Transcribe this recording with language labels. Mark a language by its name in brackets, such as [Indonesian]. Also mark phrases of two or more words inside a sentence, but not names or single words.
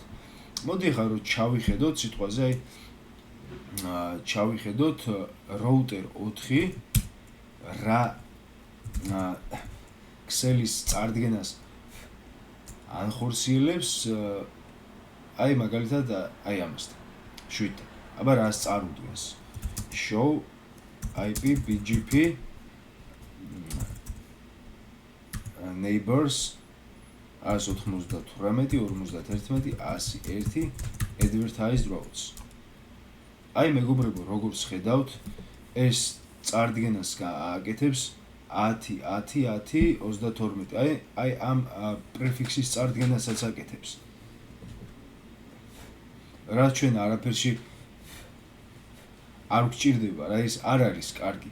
[Georgian] მოდი ახლა რომ ჩავიხედოთ სიტყვაზე, ჩავიხედოთ რაუტერ 4 რა ქსელის წარდგენას ანხორციელებს, აი მაგალითად აი ამასთან 7. აბა რას წარუდგენს? [English] show IP BGP neighbors 198.48.51.101 advertised routes. [Georgian] აი მეგობრებო, როგორც ხედავთ, ეს წარდგენას გააკეთებს 10.10.10.32. აი ამ პრეფიქსის წარდგენასაც აკეთებს. რაც ჩვენ არაფერში არ გვჭირდება, რა ეს არ არის კარგი.